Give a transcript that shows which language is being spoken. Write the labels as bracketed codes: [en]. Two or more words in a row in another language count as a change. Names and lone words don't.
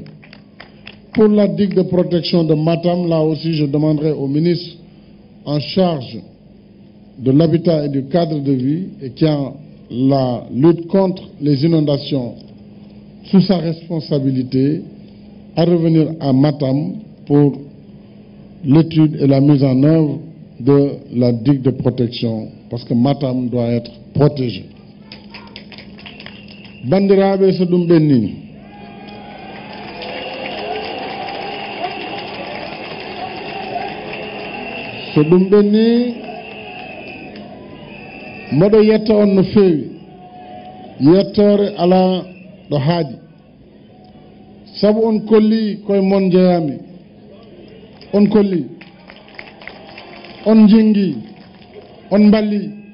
[fr] Pour la digue de protection de Matam, là aussi je demanderai au ministre en charge de l'habitat et du cadre de vie et qui a la lutte contre les inondations sous sa responsabilité à revenir à Matam pour l'étude et la mise en œuvre de la digue de protection parce que Matam doit être protégé. [ff] Bandirabe so ɗum ɓenni so ɗum ɓenni mboɗo yetta on no feewi yettore ala ɗo haaji sabu on kolli koye mon jeeyami on kolli on jingi on balli